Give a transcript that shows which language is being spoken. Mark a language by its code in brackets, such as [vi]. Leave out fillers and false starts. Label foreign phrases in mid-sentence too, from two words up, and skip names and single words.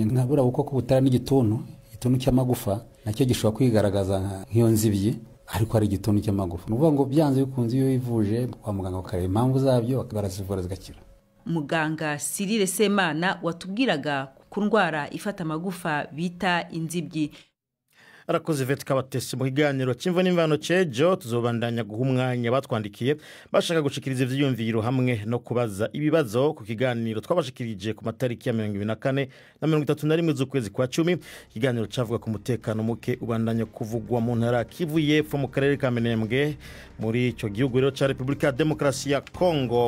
[rw] Nkabura bukoko butara n'igituntu cy'amagufa, nacyo gishobora kwigaragaza nk'iyo nzibyi, ariko ari igituntu cy'amagufa. Nuvuga ngo byanze bikunze iyo yivuje kwa muganga bakareba impamvu zabyo barazivura zigakira. Muganga Cyril Semana watubwiraga ku ndwara ifata amagufa bita inzibyi. [rn] arakoze Vet Kabatesi mu kiganiro cy'imvo n'imvano cejo tuzobandanya guha umwanya batwandikiye bashaka gushikiriza ivyiyumviro hamwe no kubaza ibibazo ku kiganiro twabashikirije ku matariki ya 24 na 31 z'ukwezi kwa 10. Ikiganiro cavuga ku mutekano muke ubandanya kuvugwa mu ntara Kivu y'Epfo mu karere ka Minembwe muri ico gihugu rero ca Republika ya Demokarasi ya Kongo.